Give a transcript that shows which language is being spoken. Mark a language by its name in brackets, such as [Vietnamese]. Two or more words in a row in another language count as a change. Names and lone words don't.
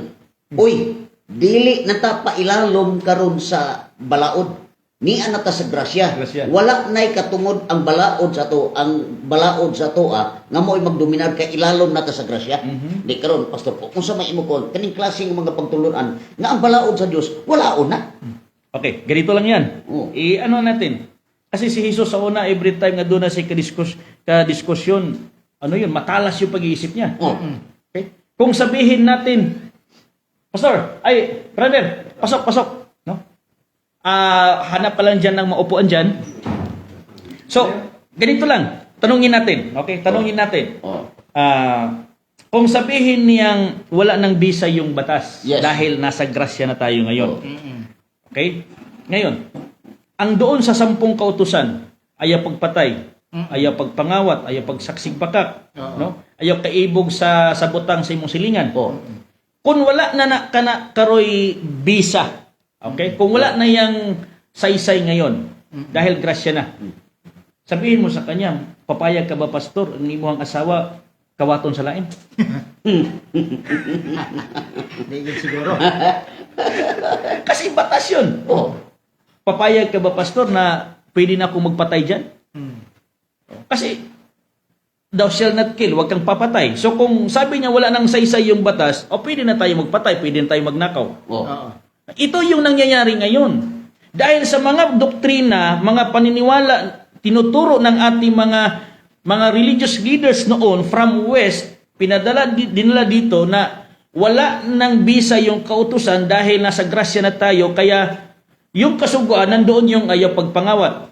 [Cebuano] Uy, dili na ta pailalom karon sa balaod. Ni ana ta sa grasya. Wala nay katungod ang balaod sa to, nga mo'y magdominar kay ilalom na ta sa grasya. Di karon pastor ko, kung sa may imo ko kaning klaseng mga pagtulunan nga ang balaod sa Dios wala na. [Filipino] Okay, ganito lang yan. Oo. Ano natin? Kasi si Jesus sa una, [English] every time [Cebuano] nga doon na si kadiskusyon, [Filipino] ano yun, matalas yung pag-iisip niya. Oh. Okay? Kung sabihin natin, Pastor, brother, pasok. No? Hanap ka lang dyan ng maupuan dyan. So, ganito lang. Tanungin natin. Okay? Tanungin natin. Oh. Kung sabihin niyang wala ng bisa yung batas Yes. dahil nasa grasya na tayo ngayon. Oh. Okay? Ngayon, ang doon sa 10 kautusan, [Cebuano] ayaw pagpatay, ayaw pagpangawat, ayaw pagsaksig pakak, no? Ayaw kaibog sa butang sa imong silingan. Oh. Kung wala na karoy bisa, okay? [Filipino] Kung wala na yang saysay ngayon, dahil grasya na, sabihin mo sa kanya, papayag ka ba, pastor, [Cebuano] ang imong asawa, kawaton sa lain? [Filipino] Hindi siguro. Kasi batas yun. Oh. Papayag ka ba, pastor, na pwede na akong magpatay dyan? Kasi, [English] thou shall not kill, [Filipino] huwag kang papatay. So kung sabi niya wala nang saysay yung batas, pwede na tayo magpatay, pwede na tayo magnakaw. Oh. Oo. Ito yung nangyayari ngayon. Dahil sa mga doktrina, mga paniniwala, tinuturo ng ating mga [English] religious leaders [Filipino] noon [English] from West, [Filipino] dinala dito na wala nang bisa yung kautusan dahil nasa grasya na tayo, kaya yung kasuguan nandoon yung [Cebuano] ayaw pagpangawat.